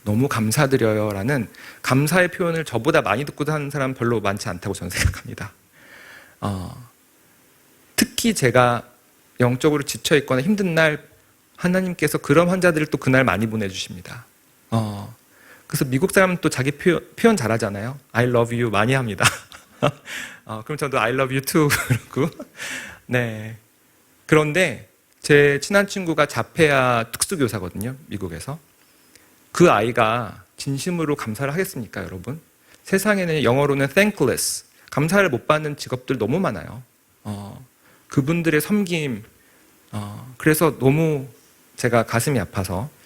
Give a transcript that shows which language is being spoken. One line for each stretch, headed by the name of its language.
Korean: 너무 감사드려요 라는 감사의 표현을 저보다 많이 듣고 하는 사람 별로 많지 않다고 저는 생각합니다. 특히 제가 영적으로 지쳐있거나 힘든 날 하나님께서 그런 환자들을 또 그날 많이 보내주십니다. 그래서 미국 사람은 또 자기 표현 잘하잖아요.
English: I love you
Korean: 많이 합니다. 그럼 저도
English: I love you too
Korean: 그러고. 네. 그런데 제 친한 친구가 자폐아 특수교사거든요, 미국에서. 그 아이가 진심으로 감사를 하겠습니까, 여러분? 세상에는 영어로는 thankless, 감사를 못 받는 직업들 너무 많아요. 그분들의 섬김, 그래서 너무 제가 가슴이 아파서.